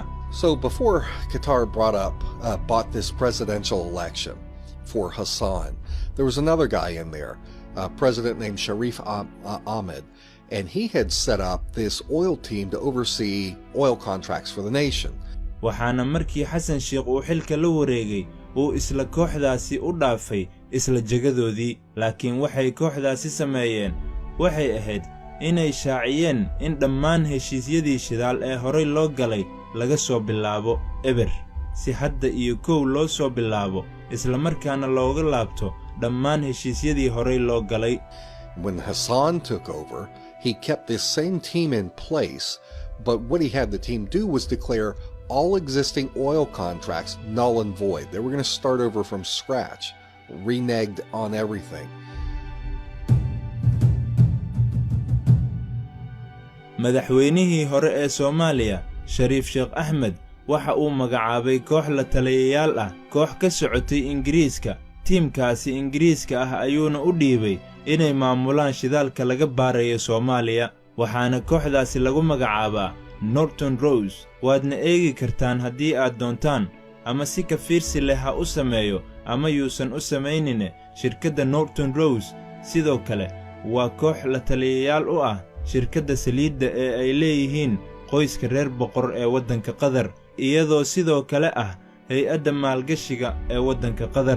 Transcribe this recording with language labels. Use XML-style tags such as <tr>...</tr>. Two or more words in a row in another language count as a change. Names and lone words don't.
<en>So before Qatar bought this presidential election for Hassan, there was another guy in there, a president named Sharif Ahmed, and he had set up this oil team to oversee oil contracts for the nation.</en> <so>waxaana markii Xasan Sheekh uu xilka la wareegay uu isla kooxdaasi u dhaafay isla jagadoodii laakiin waxay kooxdaasi sameeyeen waxay ahayd inay shaaciyeen in dhammaan heshiisyadii shidaal ee horey loo galay laga soo bilaabo eber si hadda iyo kow loo soo bilaabo isla markaana looga laabto dhammaan heshiisyadii horey loo galay.</so> <en>When Hassan took over, he kept this same team in place, but what he had the team do was declare all existing oil contracts null and void. They were going to start over from scratch, reneged on everything.</en> <so>madaxweynihii hore ee Soomaaliya Shariif Sheekh Ahmed waxa uu magacaabay koox la taliyayaal ah koox ka socotay Ingiriiska tiimkaasi Ingiriiska ah ayuuna u dhiibay inay maamulaan shidaalka laga baarayo Soomaaliya waxaana kooxdaasi lagu magacaabaa Norton Rose waadna eegi kartaan haddii aad doontaan ama si ka fiirsi leh ha u sameeyo ama yuusan u samaynine shirkadda Norton Rose sidoo kale waa koox la taliyayaal u ah shirkadda saliidda ee ay leeyihiin qoyska reer boqor ee waddanka Qatar iyadoo sidoo kale ah hay'adda maalgashiga ee waddanka Qatar.</so>